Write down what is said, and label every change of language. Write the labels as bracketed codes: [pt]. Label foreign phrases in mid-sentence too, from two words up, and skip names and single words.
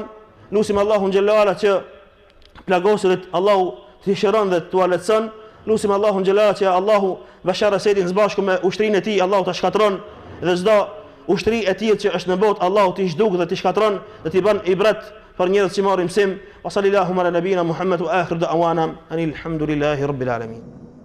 [sq] Lutim Allahun [ar] جل علا [sq] që plagosurit Allahu t'i shëron dhe t'u lehtëson. Lutim Allahun [ar] جل علا [sq] që Allahu Bashar Asadin së bashku me ushtrinë e tij Allahu ta shkatron dhe çdo ushtri e tij që është në botë Allahu t'i zhduk dhe t'i shkatron dhe t'i bën ibret për njerëzit që marrin msim. [ar] وصلى الله على نبينا محمد وآخر دعوانا أن الحمد لله رب العالمين.